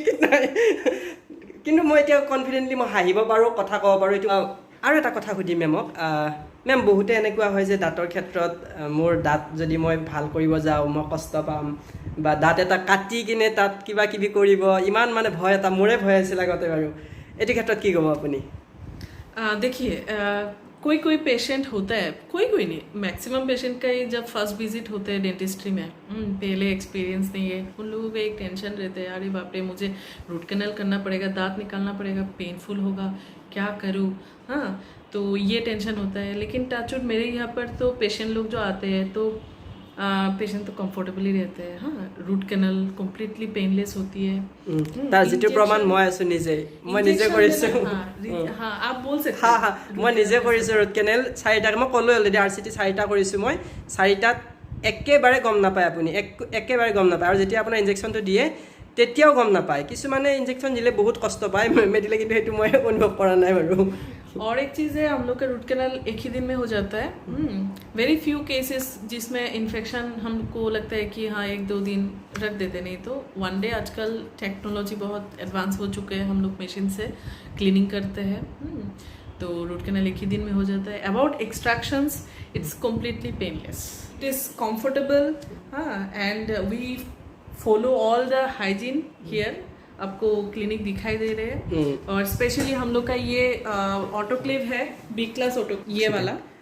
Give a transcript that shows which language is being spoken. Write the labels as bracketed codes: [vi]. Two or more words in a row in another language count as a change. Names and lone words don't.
[as] কিন্তু মই এতিয়া কনফিডেন্টলি মই হাঁহিব পাৰোঁ কথা ক'ব পাৰোঁ এইটো আৰু এটা কথা সুধিম মেমক মেম বহুতে এনেকুৱা হয় যে দাঁতৰ ক্ষেত্ৰত মোৰ দাঁত যদি মই ভাল কৰিব যাওঁ মই কষ্ট পাম বা দাঁত এটা কাটি কিনে তাত কিবা কিবি কৰিব ইমান মানে ভয় এটা মোৰে ভয় আছিল আগতে বাৰু এইটো ক্ষেত্ৰত কি ক'ব আপুনি [hi] देखिए कोई पेशेंट होता है कोई नहीं मैक्सिमम पेशेंट का ही जब [en] first visit [hi] होते हैं डेंटिस्ट्री में पहले एक्सपीरियंस नहीं है उन लोगों को एक टेंशन रहता है अरे बाप रे मुझे [en] root canal [hi] करना पड़ेगा दांत निकालना पड़ेगा पेनफुल होगा क्या करूँ हाँ तो ये टेंशन होता है लेकिन टचवुड मेरे यहाँ पर तो पेशेंट लोग जो आते हैं तो पेशेंट तो कंफर्टेबली रहते हैं हाँ [en] root canal completely painless [hi] होती है [as] তাৰ যিটো প্ৰমাণ মই আছো মই নিজে কৰিছো [hi] हाँ आप बोल सकते [as] हाँ हाँ মই নিজে কৰিছো [en] root canal [as] 4টা মই ক'লো অলৰেডি RCT 4টা কৰিছো মই 4টাত একেবাৰে গম নাপায় আপুনি একেবাৰে গম নাপায় আৰু যেতিয়া আপোনাৰ ইনজেকচনটো দিয়ে তেতিয়াও গম নাপায় কিছুমানে ইনজেকচন দিলে বহুত কষ্ট পায় মেডিলে কিন্তু সেইটো মই অনুভৱ কৰা নাই বাৰু [hi] और एक चीज़ है हम लोग का [en] root canal [hi] एक ही दिन में हो जाता है [en] very few cases [hi] जिसमें इन्फेक्शन हमको लगता है कि हाँ 1-2 दिन रख देते नहीं तो [en] one day [hi] आजकल टेक्नोलॉजी बहुत एडवांस हो चुके हैं हम लोग मशीन से क्लीनिंग करते हैं तो [en] root canal [hi] एक ही दिन में हो जाता है [en] about extractions it's completely painless it is comfortable [hi] हाँ [en] and we follow all the hygiene here [hi] आपको क्लिनिक दिखाई दे रहे हैं और स्पेशली हम लोग का ये ऑटोक्लेव है [en] B class auto [hi] ये वाला